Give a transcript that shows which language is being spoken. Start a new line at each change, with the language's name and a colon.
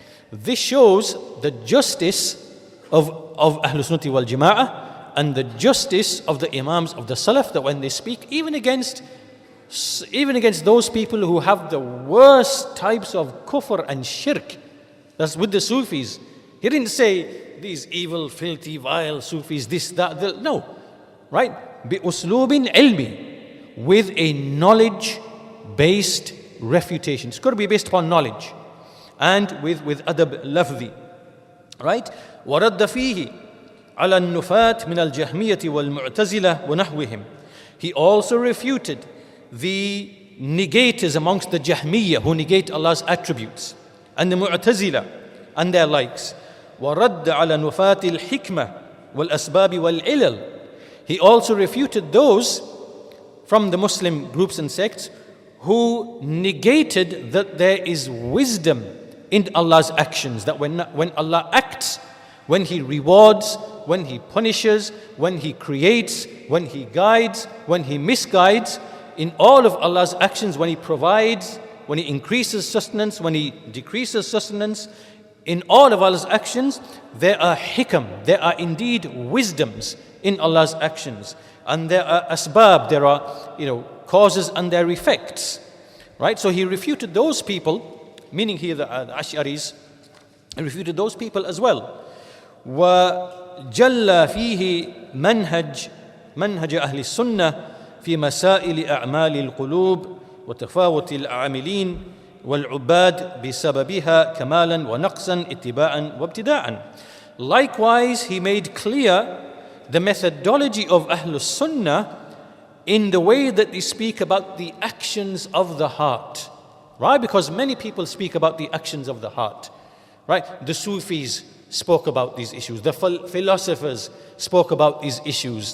English: This shows the justice of Ahlul Sunnati wal Jama'ah, and the justice of the Imams of the Salaf, that when they speak, even against those people who have the worst types of kufr and shirk, that's with the Sufis. He didn't say these evil, filthy, vile Sufis, this, that, no. Right?
Arabic: بِأُسْلُوبٍ ilmi,
English: with a knowledge-based refutation. It's got to be based upon knowledge. and with
Arabic: adab lafzi.
English: Right?
Arabic: وَرَدَّ فِيهِ على النفاة من الجهمية والمعتزلة ونحوهم.
English: He also refuted the negators amongst the Jahmiyyah who negate Allah's attributes, and the Mu'tazila and their likes.
Arabic: وَرَدَّ عَلَى نُفَاةِ الْحِكْمَةِ وَالْأَسْبَابِ وَالْعِلَلِ.
English: He also refuted those from the Muslim groups and sects who negated that there is wisdom in Allah's actions, that when Allah acts, when He rewards, when He punishes, when He creates, when He guides, when He misguides, in all of Allah's actions, when He provides, when He increases sustenance, when He decreases sustenance, in all of Allah's actions, there are hikam, there are indeed wisdoms in Allah's actions. And there are asbab, there are causes and their effects. Right? So he refuted those people, meaning here the Ash'aris, he refuted those people as well.
Arabic: وجل فيه منهج أهل السنة في مسائل أعمال القلوب وتفاوت العاملين والعباد بسببها كمالا ونقصا اتباعا وابتداعا.
English: Likewise, he made clear the methodology of Ahlul Sunnah in the way that they speak about the actions of the heart. Right? Because many people speak about the actions of the heart. Right? The Sufis spoke about these issues. The philosophers spoke about these issues.